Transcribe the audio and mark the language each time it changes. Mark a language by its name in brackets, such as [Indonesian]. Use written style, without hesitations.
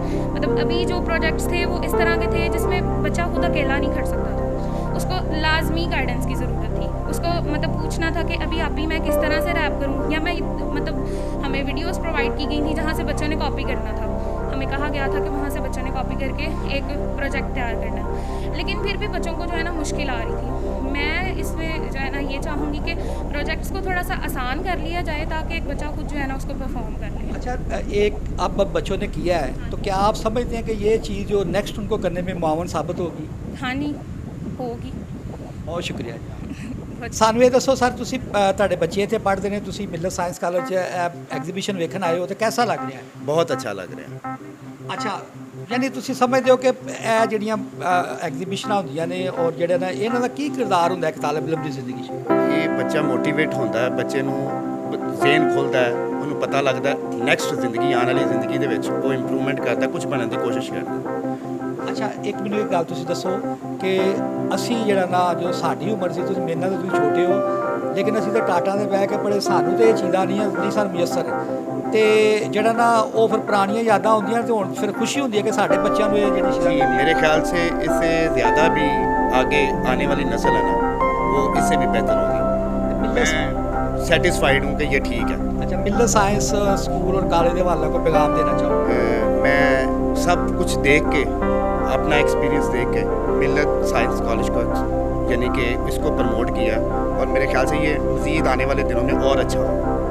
[Hindi] मतलब अभी जो प्रोजेक्ट्स थे वो इस तरह के थे जिसमें बच्चा खुद अकेला नहीं कर सकता था, उसको लाजमी गाइडेंस की ज़रूरत थी, उसको मतलब पूछना था कि अभी आप भी मैं किस तरह से रैप करूँ, या मैं मतलब हमें वीडियोस प्रोवाइड की गई थी जहाँ से बच्चों ने कॉपी करना था, हमें कहा गया था कि वहाँ से बच्चों ने कॉपी करके एक प्रोजेक्ट तैयार करना है, लेकिन फिर भी बच्चों को जो है ना मुश्किल आ रही थी। मैं इसमें जो है ना ये चाहूँगी कि प्रोजेक्ट्स को थोड़ा सा आसान कर लिया जाए ताकि एक बच्चा खुद जो है ना उसको परफॉर्म कर ले। अच्छा, एक आप बच्चों ने किया है तो क्या आप समझते हैं कि ये चीज़ जो नेक्स्ट उनको करने में मुआवन साबित होगी? हाँ नहीं होगी। बहुत शुक्रिया जी। [Punjabi] ਸਾਨੂੰ ਇਹ ਦੱਸੋ ਸਰ, ਤੁਸੀਂ ਤੁਹਾਡੇ ਬੱਚੇ ਇੱਥੇ ਪੜ੍ਹਦੇ ਨੇ, ਤੁਸੀਂ ਮਿਲਤ ਸਾਇੰਸ ਕਾਲਜ 'ਚ ਐਗਜ਼ੀਬਿਸ਼ਨ ਵੇਖਣ ਆਏ ਹੋ ਤੇ ਕਿਹਦਾ ਲੱਗ ਰਿਹਾ ਹੈ? ਬਹੁਤ ਅੱਛਾ ਲੱਗ ਰਿਹਾ। ਅੱਛਾ, ਯਾਨੀ ਤੁਸੀਂ ਸਮਝਦੇ ਹੋ ਕਿ ਇਹ ਜਿਹੜੀਆਂ ਐਗਜ਼ੀਬਿਸ਼ਨਾਂ ਹੁੰਦੀਆਂ ਨੇ ਔਰ ਜਿਹੜੇ ਨਾ ਇਹਨਾਂ ਦਾ ਕੀ ਕਿਰਦਾਰ ਹੁੰਦਾ ਇੱਕ ਤਾਲਿਬ ਇਲਮ ਦੀ ਜ਼ਿੰਦਗੀ 'ਚ? ਇਹ ਬੱਚਾ ਮੋਟੀਵੇਟ ਹੁੰਦਾ ਹੈ, ਬੱਚੇ ਨੂੰ ਜ਼ੇਨ ਖੁੱਲ੍ਹਦਾ ਹੈ, ਉਹਨੂੰ ਪਤਾ ਲੱਗਦਾ ਨੈਕਸਟ ਜ਼ਿੰਦਗੀ ਆਉਣ ਵਾਲੀ ਜ਼ਿੰਦਗੀ ਦੇ ਵਿੱਚ ਉਹ ਇੰਪਰੂਵਮੈਂਟ ਕਰਦਾ, ਕੁਝ ਬਣਨ ਦੀ ਕੋਸ਼ਿਸ਼ ਕਰਦਾ। ਅੱਛਾ, ਇੱਕ ਮੈਨੂੰ ਇੱਕ ਗੱਲ ਤੁਸੀਂ ਦੱਸੋ ਕਿ ਅਸੀਂ ਜਿਹੜਾ ਨਾ ਜੋ ਸਾਡੀ ਉਮਰ ਸੀ, ਤੁਸੀਂ ਮੇਰੇ ਨਾਲ ਤਾਂ ਤੁਸੀਂ ਛੋਟੇ ਹੋ, ਲੇਕਿਨ ਅਸੀਂ ਤਾਂ ਟਾਟਾਂ ਦੇ ਬਹਿ ਕੇ ਪੜ੍ਹੇ, ਸਾਨੂੰ ਤਾਂ ਇਹ ਚੀਜ਼ਾਂ ਨਹੀਂ ਸਾਨੂੰ ਮੁਯੱਸਰ, ਤੇ ਜਿਹੜਾ ਨਾ ਉਹ ਫਿਰ ਪੁਰਾਣੀਆਂ ਯਾਦਾਂ ਹੁੰਦੀਆਂ ਤੇ ਹੁਣ ਫਿਰ ਖੁਸ਼ੀ ਹੁੰਦੀ ਹੈ ਕਿ ਸਾਡੇ ਬੱਚਿਆਂ ਨੂੰ ਇਹ ਜਿਹੜੀ ਚੀਜ਼ਾਂ [Hindi] मेरे ख्याल से इससे ज़्यादा भी आगे आने वाली नस्ल है ना वो इससे भी बेहतर होगी। मैं सेटिस्फाइड हूँ कि ये ठीक है। अच्छा, मिलत साइंस स्कूल और कॉलेज के वालों को पैगाम देना चाहूँ? मैं सब कुछ देख के, अपना एक्सपीरियंस देख के मिलत साइंस कॉलेज को यानी कि इसको प्रमोट किया और मेरे ख्याल से ये मज़ीद आने वाले दिनों में और अच्छा होगा।